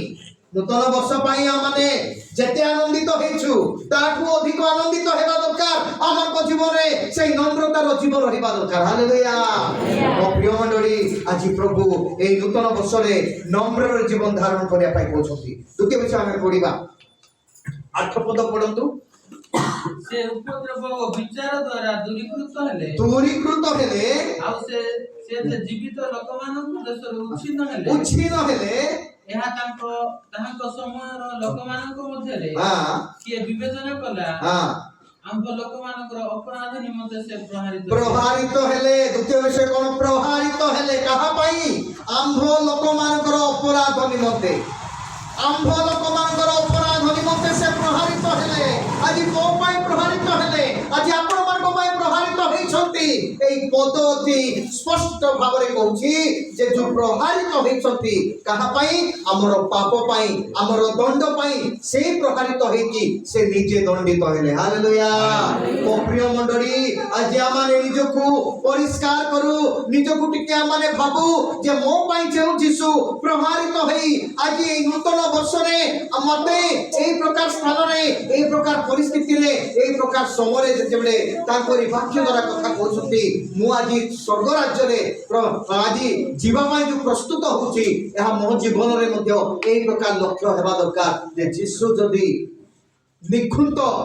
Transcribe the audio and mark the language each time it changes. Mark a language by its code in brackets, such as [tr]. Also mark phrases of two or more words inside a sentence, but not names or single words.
[or] ନୂତନ ବର୍ଷ ପାଇ ଆମାନେ ଯେତେ ଆନନ୍ଦିତ ହଇଛୁ ତାଠୁ ଅଧିକ ଆନନ୍ଦିତ ହେବା ଦରକାର ଆମର ଜୀବନେ ସେଇ ନମ୍ରତାର ଜୀବନ ରହିବା ଦରକାର। হালেলুয়া। ଓ ପ୍ରିୟ ମଣ୍ଡଳୀ ଆଜି ପ୍ରଭୁ ଏହି ନୂତନ ବର୍ଷରେ ନମ୍ରର ଜୀବନ ଧାରଣ କରିବା ପାଇଁ কହୁଛନ୍ତି। ଦ୍ୱିତୀୟ ବିଷୟ ଆମେ ପଢ଼ିବା 8 ପଦ ପଢ଼ନ୍ତୁ ସେ ଉପଦ୍ରବ ଓ ବିଚାର ଦ୍ୱାରା ଦୂରୀକୃତ ହେଲେ ଆଉ ସେ ଜୀବିତ ଲୋକମାନଙ୍କ ଦେଶରୁ ଉଚ୍ଛିନ୍ନ हेले ଏହା ତାଙ୍କ ସମୟର ଲୋକମାନଙ୍କ ମଧ୍ୟରେ କିଏ ବିବେଚନା କଲା ଆମ୍ଭ ଲୋକମାନଙ୍କର ଅପରାଧ ନିମନ୍ତେ ସେ ପ୍ରହାରିତ ହେଲେ। ଦ୍ୱିତୀୟ ବିଷୟ କଣ? ପ୍ରହାରିତ ହେଲେ କାହା ପାଇଁ? ଆମ୍ଭ ଲୋକମାନଙ୍କର ଅପରାଧ ନିମନ୍ତେ। ଆମ୍ଭ ଲୋକମାନଙ୍କର ଅପରାଧ ନିମନ୍ତେ ସେ ପ୍ରହାରିତ ହେଲେ। ଆଜି ମୋ ପାଇଁ ପ୍ରହାରିତ ହେଲେ, ଆଜି ଆପଣମାନଙ୍କ ପାଇଁ ପ୍ରହାରିତ ହେଇଛନ୍ତି। ଏହି ପଦ ଅତି ସ୍ପଷ୍ଟ ভাବରେ কହୁଛି যে ଯୋଉ ପ୍ରହାରିତ ହେଇଛନ୍ତି କାହା ପାଇଁ? ଆମର ପାପ ପାଇଁ, ଆମର ଦଣ୍ଡ ପାଇଁ ସେ ପ୍ରହାରିତ ହେଇକି ସେ ନିଜେ ଦଣ୍ଡିତ ହେଲେ। ହାଲେଲୁୟା। ମୋ ପ୍ରିୟ ମଣ୍ଡଳୀ, ଆଜି ଆମେ ନିଜକୁ ପରିଷ୍କାର କରୁ, ନିଜକୁ ଟିକେ ଆମେ ଭାବୁ ଯେ ମୋ ପାଇଁ ଯେଉଁ ଯୀଶୁ ପ୍ରହାରିତ ହେଇ ଆଜି এই নূতন ବର୍ଷରେ ମତେ এই ପ୍ରକାର ସ୍ଥାନରେ, এই ପ୍ରକାର ପରିସ୍ଥିତିରେ, এই ପ୍ରକାର ସମୟରେ ଯେତେବେଳେ ତାଙ୍କରି ବାକ୍ୟ ଦ୍ୱାରା କଥା କହୁଛନ୍ତି, ମୁଁ ଆଜି ସ୍ୱର୍ଗ ରାଜ୍ୟରେ ଆଜି ଯିବା ପାଇଁ ଯୋଉ ପ୍ରସ୍ତୁତ ହଉଛି, ଏହା ମୋ ଜୀବନରେ ମଧ୍ୟ এই ପ୍ରକାର ଲକ୍ଷ୍ୟ ହେବା ଦରକାର ଯେ ଯୀଶୁ ଯଦି ନିଖୁନ୍ତ